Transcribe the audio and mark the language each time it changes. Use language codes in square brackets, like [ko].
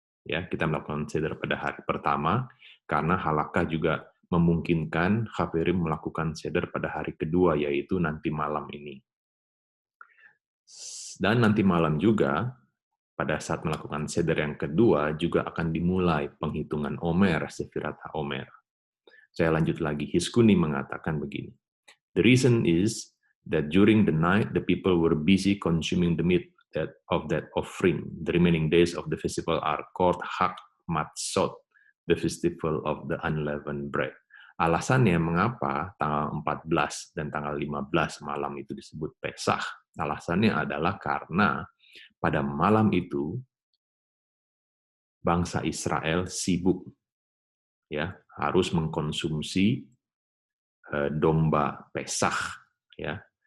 [id] Ya, kita melakukan Seder pada hari pertama, karena halakah juga memungkinkan Hafirim melakukan Seder pada hari kedua, yaitu nanti malam ini. Dan nanti malam juga, pada saat melakukan Seder yang kedua, juga akan dimulai penghitungan Omer, Sefirat HaOmer. Saya lanjut lagi, Hiskuni mengatakan begini. [en] The reason is that during the night, the people were busy consuming the meat of that offering. The remaining days of the festival are called Hag Matzot, the festival of the unleavened bread. [id] Alasannya mengapa tanggal 14 dan tanggal 15 malam itu disebut Pesach. Alasannya adalah karena pada malam itu bangsa Israel sibuk ya, harus mengkonsumsi domba Pesach ya.